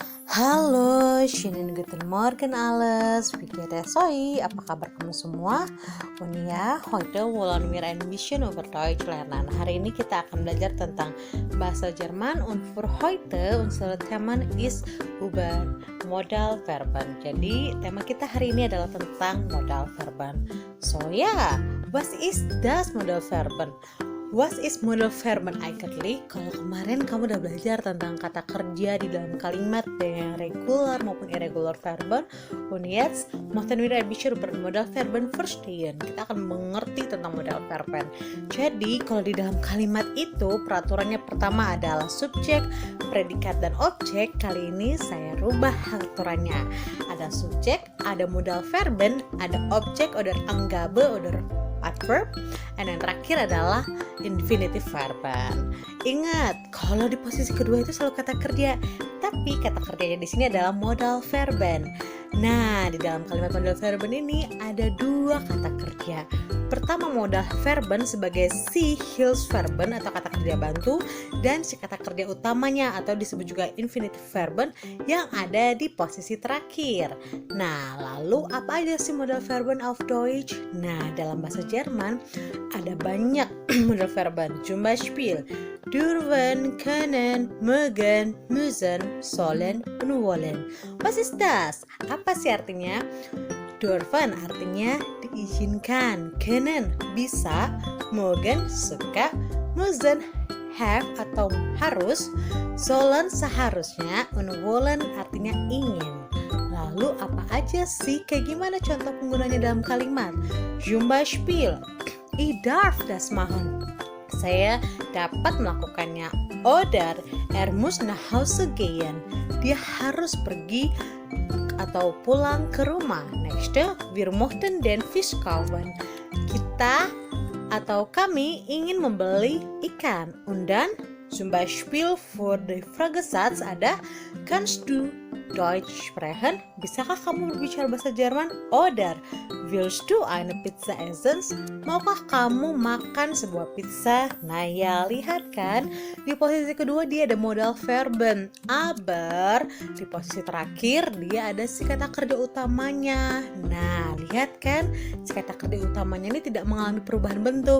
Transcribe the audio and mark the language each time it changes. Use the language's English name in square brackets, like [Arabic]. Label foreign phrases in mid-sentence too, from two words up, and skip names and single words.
[German] Halo, schönen guten Morgen alles. Wie geht es euch? [Indonesian] Apa kabar kamu semua? [German] Und ja, heute wollen wir ein bisschen über Deutsch lernen. [Indonesian] Hari ini kita akan belajar tentang bahasa Jerman [German] und für heute unser Thema ist über Modalverben. [Indonesian] Jadi, tema kita hari ini adalah tentang Modalverben. [German] So ja, was ist das Modalverben? [English] What is [German] modal verben eigentlich? [Indonesian] Kalau kemarin kamu udah belajar tentang kata kerja di dalam kalimat dengan regular maupun irregular verben, [German] und jetzt möchten wir ein bisschen über modal verben verstehen. [Indonesian] Kita akan mengerti tentang [German] modal verben. [Indonesian] Jadi, kalau di dalam kalimat itu peraturannya pertama adalah subjek, predikat, dan objek. Kali ini saya rubah aturannya. Ada subjek, ada [German] modal verben, [Indonesian] ada objek [German] oder Angabe oder adverb, [Indonesian] dan yang terakhir adalah [German] infinitive verben. [Indonesian] Ingat, kalau di posisi kedua itu selalu kata kerja, tapi kata kerjanya di sini adalah [German] modal verben. [Indonesian] Nah, di dalam kalimat [German] modal verben [Indonesian] ini ada dua kata kerja. Pertama, [German] modal verben [Indonesian] sebagai si Hilfsverben atau kata kerja bantu, dan si kata kerja utamanya atau disebut juga [German] infinitive verben [Indonesian] yang ada di posisi terakhir. Nah, lalu apa aja sih [German] modal verben auf Deutsch? [Indonesian] Nah, dalam bahasa Jerman ada banyak [German] modal verben. Zum Beispiel dürfen, können, mögen, müssen, sollen, und wollen. Was ist das? [Indonesian] Apa sih artinya? Dürfen artinya diizinkan, können bisa, mögen suka, müssen have atau harus, sollen seharusnya, [German] und wollen [Indonesian] artinya ingin. Lalu apa aja sih? Kayak gimana contoh penggunanya dalam kalimat? [German] Zum Beispiel, ich darf das machen. [Indonesian] Saya dapat melakukannya. [German] Oder muss nach Hause gehen. [Indonesian] Dia harus pergi atau pulang ke rumah. [German] Nächste, wir möchten den Fisch kaufen. [Indonesian] Kita atau kami ingin membeli ikan. [German] Und dann zum Beispiel für die Fragesatz ada kannst du Deutsch sprechen? [Indonesian] Bisakah kamu berbicara bahasa Jerman? [German] Oder willst du eine Pizza essen? [Indonesian] Maukah kamu makan sebuah pizza? Nah ya, lihat kan, di posisi kedua dia ada [German] modal verben, [Indonesian] aber di posisi terakhir dia ada si kata kerja utamanya. Nah, lihat kan, si kata kerja utamanya ini tidak mengalami perubahan bentuk.